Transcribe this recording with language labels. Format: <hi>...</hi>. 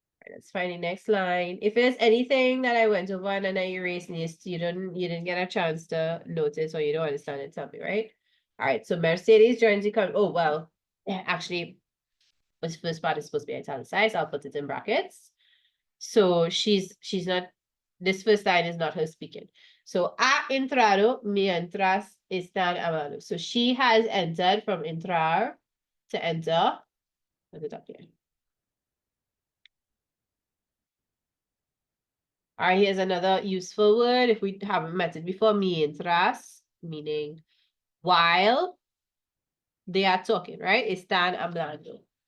<en>Let's find the next line. If there's anything that I went over and then I erased this, you didn't get a chance to notice or you don't understand it, tell me, right? All right, so Mercedes joins the oh well, actually this first part is supposed to be italicized. I'll put it in brackets. So she's not, this first line is not her speaking.</en> <es>So ha entrado mientras están hablando.</es> <en>So she has entered from entrar to enter. Put it up here. All right, here's another useful word. If we haven't met it before, mientras, meaning while they are talking, right?</en> <es>Están hablando.</es>